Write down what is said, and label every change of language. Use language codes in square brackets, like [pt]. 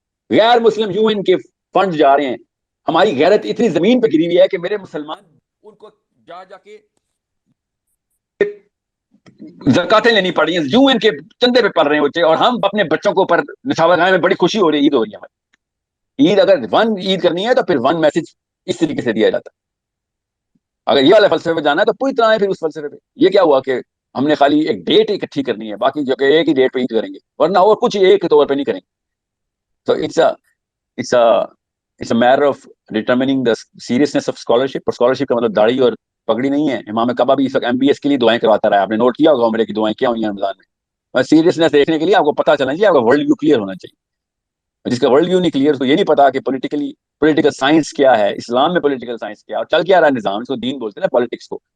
[ur] غیر مسلم یوں ان کے فنڈ جا رہے ہیں. ہماری غیرت اتنی زمین پہ گری ہوئی ہے کہ میرے مسلمان ان کو جا کے زکاتیں لینی پڑ رہی ہیں، یوں ان کے چندے پہ پڑ رہے ہیں بچے، اور ہم اپنے بچوں کو اوپر نشاور کھانے میں بڑی خوشی ہو رہی ہے، عید ہو رہی ہے ہماری. عید اگر عید کرنی ہے تو پھر میسج اس طریقے سے دیا جاتا ہے. اگر یہ والا فلسفے پہ جانا ہے تو پوری طرح ہے پھر اس فلسفے پہ. یہ کیا ہوا کہ ہم نے خالی ایک ڈیٹ اکٹھی کرنی ہے، باقی جو کہ ایک ہی ڈیٹ پہ عید کریں گے، ورنہ اور کچھ ایک طور پہ نہیں کریں گے. [en] تو it's a matter of determining the seriousness of scholarship. [ur] اور scholarship کا مطلب داڑھی اور پگڑی نہیں ہے. امام کعبہ بھی اس وقت MBS کے لیے دعائیں کرواتا رہا ہے، آپ نے نوٹ کیا ہوگا عمرے کی دعائیں کیا ہوئی ہیں رمضان میں. اور سیریسنس دیکھنے کے لیے آپ کو پتا چلنا چاہیے، آپ کا ورلڈ ویو کلیئر ہونا چاہیے. جس کا ورلڈ ویو نہیں کلیئر، اس کو یہ نہیں پتا کہ پولیٹیکل سائنس کیا ہے، اسلام میں پولیٹیکل سائنس کیا ہے، اور چل کیا رہا ہے نظام. اس کو دین بولتے ہیں نا، پالیٹکس کو.